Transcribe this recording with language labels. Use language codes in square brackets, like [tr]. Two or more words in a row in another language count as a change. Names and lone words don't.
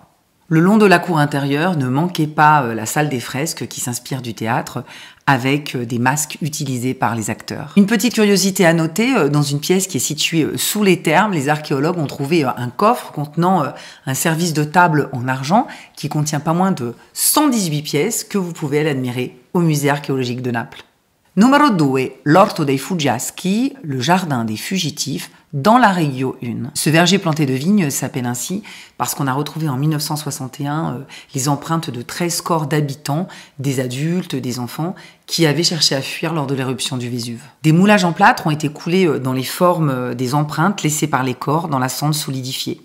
[fr] Le long de la cour intérieure, ne manquez pas la salle des fresques qui s'inspire du théâtre avec des masques utilisés par les acteurs. Une petite curiosité à noter, dans une pièce qui est située sous les thermes, les archéologues ont trouvé un coffre contenant un service de table en argent qui contient pas moins de 118 pièces que vous pouvez aller admirer au musée archéologique de Naples. Numéro 2, l'Orto dei Fuggiaschi, le jardin des fugitifs, dans la Regio 1. Ce verger planté de vignes s'appelle ainsi parce qu'on a retrouvé en 1961 les empreintes de 13 corps d'habitants, des adultes, des enfants, qui avaient cherché à fuir lors de l'éruption du Vésuve. Des moulages en plâtre ont été coulés dans les formes des empreintes laissées par les corps dans la cendre solidifiée.